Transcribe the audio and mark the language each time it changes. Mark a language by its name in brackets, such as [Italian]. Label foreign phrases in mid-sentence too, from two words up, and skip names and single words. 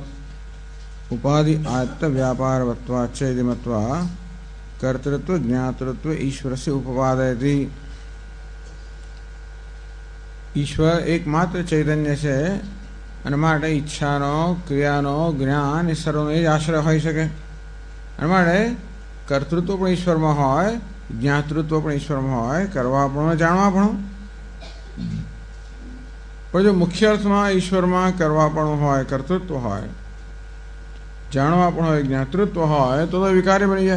[Sanskrit] उपाधि आयत्त व्यापारवत्वाच्च इति मत्वा कर्तृत्व ज्ञातृत्व ईश्वरस्य उपपादयति। [Gujarati] ઈશ્વર એકમાત્ર ચૈતન્ય છે અને માટે ઈચ્છાનો ક્રિયાનો જ્ઞાન એ સર્વનો જ આશ્રય હોઈ શકે અને માટે કર્તૃત્વ પણ ઈશ્વરમાં હોય, જ્ઞાતૃત્વ પણ ઈશ્વરમાં હોય, કરવા પણ જાણવા પણ। પણ જો મુખ્ય અર્થમાં ઈશ્વરમાં કરવા પણ હોય, કર્તૃત્વ હોય, જાણવા પણ હોય, જ્ઞાતૃત્વ હોય તો વિકારી બની જાય।